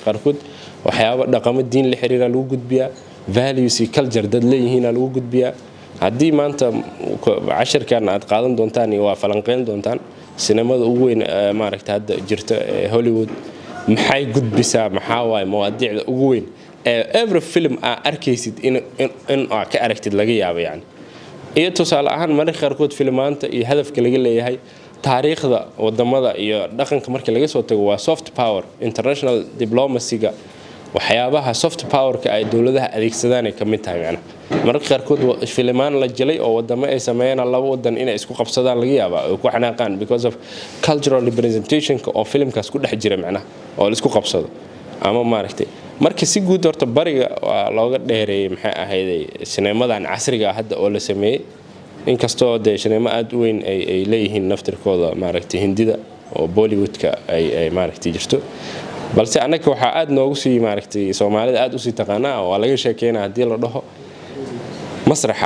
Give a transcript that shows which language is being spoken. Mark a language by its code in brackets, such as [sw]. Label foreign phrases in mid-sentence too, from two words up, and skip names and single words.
[so] qaarkood waxyaabo dhaqamo diin la xiriira lagu gudbiyaa values iyo culture dad leeyihiin lagu gudbiyaa haddii maanta casharkan aad qaadan doontaan iyo waa falanqeyn doontaan sineemada ugu weyn maaragtay hadda jirta Hollywood maxay gudbisaa maxaa waay mawaadiicda ugu weyn [en] every film [so] arkaysid in ka aragtid laga yaabo yani iyo tusaale ahaan mararka qaarkood filmaanta iyo hadafka laga leeyahay taariikhda wadamada iyo dhaqanka markii laga soo tago waa [en] soft power international diplomacy- [so] ga waxyaabaha [en] soft power- [so] ka ay dawladaha adeegsadaan ay kamid tahay macna mararka qaarkood filmaan la jilay oo wadamo ay sameeyaan laba wadan inay isku qabsadaan laga yaabo oo ku xanaaqaan [en] because of cultural representation [so] oo filmkaas ku dhex jira macna oo la isku qabsado ama maaragtay marka si guud horta bariga waa looga dheereeyay maxay ahayd sineemadan casriga hadda oo la sameeyay inkastoo de shineemo aad u weyn ay leeyihiin naftirkooda maaragtay hindida oo Bollywoodka ay maaragtay jirto balse anaka waxa aad noogu sii maaragtay Soomaalida aad u sii taqaanaa oo laga sheekeynaa hadii la dhaho masraxa